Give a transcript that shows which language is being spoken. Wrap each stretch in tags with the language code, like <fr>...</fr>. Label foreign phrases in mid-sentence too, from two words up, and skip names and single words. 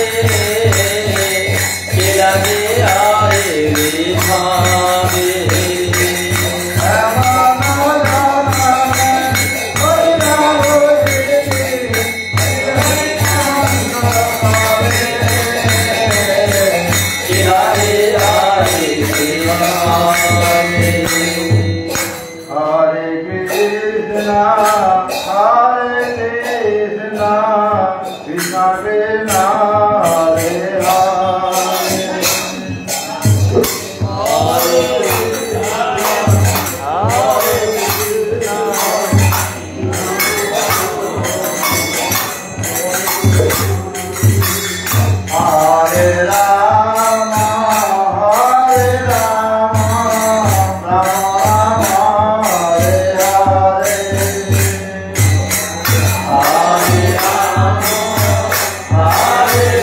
<bn>কি লাগে আইলি ভাবে কি লাগে আইলি ভাবে</bn> <sa>हरे कृष्ण, कृष्ण कृष्ण, हरे हरे राम, हरे राम, राम हरे हरे, हरे राम, हरे</sa>